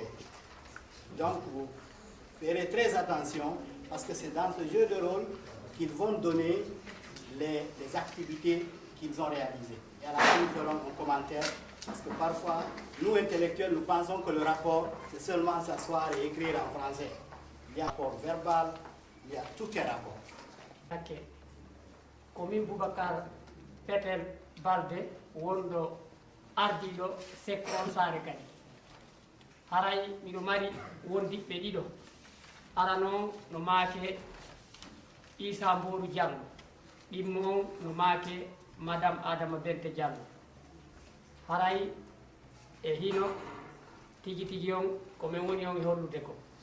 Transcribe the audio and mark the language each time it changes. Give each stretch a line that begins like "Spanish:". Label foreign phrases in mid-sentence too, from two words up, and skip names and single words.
French: Donc vous ferez très attention parce que c'est dans ce jeu de rôle qu'ils vont donner les activités qu'ils ont réalisées. Et à la fin, nous ferons un commentaire parce que parfois, nous intellectuels, nous pensons que le rapport, c'est seulement s'asseoir et écrire en français. Il y a un rapport verbal, il y a tout un rapport. Ok.
Fula: Komin Boubacar Peter Balde wondo ardiɗo sekkon saare kadi haray miɗo mari wondiɓɓe ɗiɗo arano no maake Issa Mboru Diallo ɗimmo no maake Madame Adama Bente Diallo haray e hino tigi tigi on komin woni on e hollude ko